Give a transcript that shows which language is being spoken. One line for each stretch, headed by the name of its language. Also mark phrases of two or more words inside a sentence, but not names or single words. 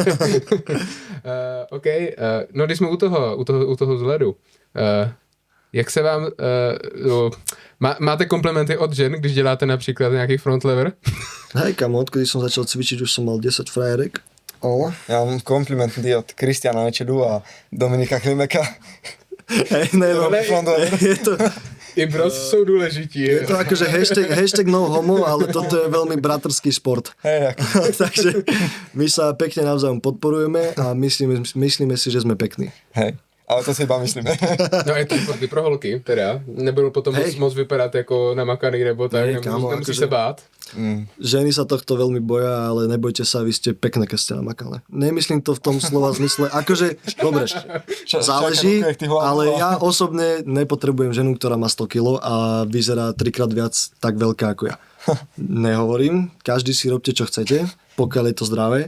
Czech: OK, no když jsme u toho vzhledu, jak se vám, máte komplimenty od žen, když děláte například nějaký front lever?
Slovak: Hej kamo, odkedy som začal cvičiť, už som mal 10 frajerek. Ja mám komplimenty od Kristiana Nečedu a Dominika Klimeka. Hej, ne, no, je to...
Czech: I bros jsou důležití.
Slovak: Je to akože
English: hashtag no homo,
Slovak: ale toto je veľmi bratrský šport. Hej, Takže my sa pekne navzájom podporujeme a myslíme si, že sme pekní. hej. Ale to si iba myslíme.
Czech: No je to športy pro holky, teda. Nebudou potom moc vypadat jako namakaný nebo tak, nemusí se bát.
Slovak: Ženy sa tohto veľmi boja, ale nebojte sa, vy ste pekné, keď ste namakané. Nemyslím to v tom slova zmysle, akože, dobre, záleží, ale ja osobne nepotrebujem ženu, ktorá má 100 kg a vyzerá 3-krát viac tak veľká ako ja. Nehovorím, každý si robte čo chcete, pokiaľ je to zdravé.